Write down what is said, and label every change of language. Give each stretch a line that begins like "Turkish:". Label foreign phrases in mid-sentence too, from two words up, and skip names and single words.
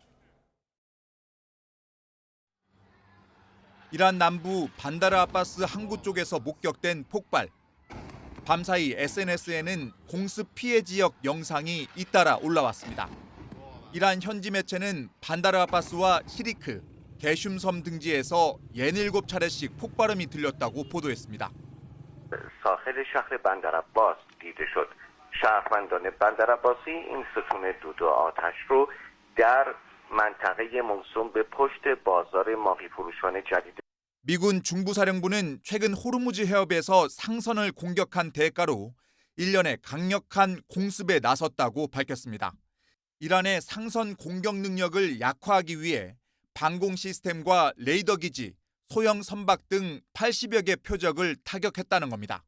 Korean: 이란 남부 반다르 아바스 항구 쪽에서 목격된 폭발. 밤사이 SNS에는 공습 피해 지역 영상이 잇따라 올라왔습니다. 이란 현지 매체는 반다르 아바스와 히리크, 게슘섬 등지에서 67차례씩 폭발음이 들렸다고 보도했습니다.
Persian: ساحل شهر بندرعباس دیده شد. شهروندان بندرعباسی این ستون دود و آتش رو در منطقه موسوم به پشت بازار ماهی فروشان جدید.
Korean: 미군 중부사령부는 최근 호르무즈 해협에서 상선을 공격한 대가로 일련의 강력한 공습에 나섰다고 밝혔습니다. 이란의 상선 공격 능력을 약화하기 위해 방공 시스템과 레이더 기지, 소형 선박 등 80여 개 표적을 타격했다는 겁니다.